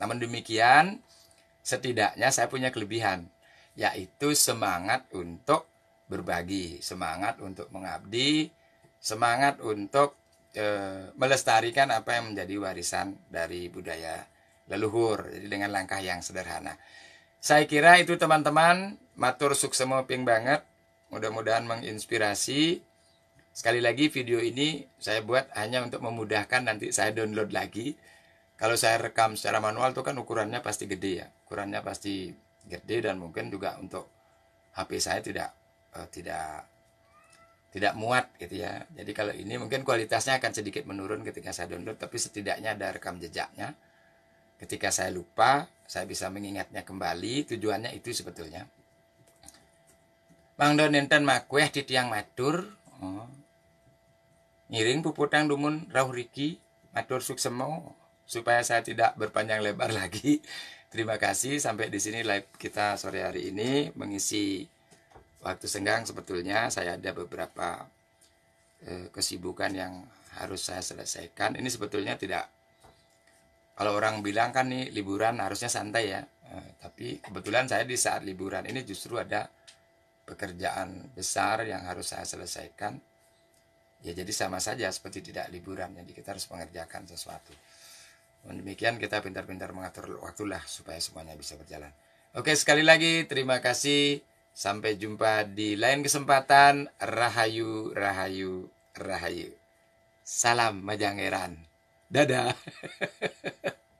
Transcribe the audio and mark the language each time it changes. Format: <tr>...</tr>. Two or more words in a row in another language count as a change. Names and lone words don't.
<id>Namun demikian, setidaknya saya punya kelebihan, yaitu semangat untuk berbagi, semangat untuk mengabdi, semangat untuk melestarikan apa yang menjadi warisan dari budaya leluhur. Jadi dengan langkah yang sederhana. Saya kira itu teman-teman,</id> <ban>matur suksemo ping banget.</ban> <id>Mudah-mudahan menginspirasi. Sekali lagi video ini saya buat hanya untuk memudahkan, nanti saya download lagi. Kalau saya rekam secara manual itu kan ukurannya pasti gede ya. Ukurannya pasti gede dan mungkin juga untuk HP saya tidak muat gitu ya. Jadi kalau ini mungkin kualitasnya akan sedikit menurun ketika saya download, tapi setidaknya ada rekam jejaknya. Ketika saya lupa, saya bisa mengingatnya kembali. Tujuannya itu sebetulnya.</id> <ban>Mangdo nenten makweh di tiang matur. Ngiring puputang dumun rauh riki, matur suksemo,</ban> <id>supaya saya tidak berpanjang lebar lagi. Terima kasih, sampai di sini live kita sore hari ini. Mengisi waktu senggang sebetulnya saya ada beberapa kesibukan yang harus saya selesaikan. Ini sebetulnya tidak, kalau orang bilang kan nih liburan harusnya santai ya, tapi kebetulan saya di saat liburan ini justru ada pekerjaan besar yang harus saya selesaikan. Ya jadi sama saja seperti tidak liburan, jadi kita harus mengerjakan sesuatu. Demikian kita pintar-pintar mengatur waktulah supaya semuanya bisa berjalan. Oke, sekali lagi terima kasih. Sampai jumpa di lain kesempatan. Rahayu, rahayu, rahayu. Salam Majangeran. Dadah.</id>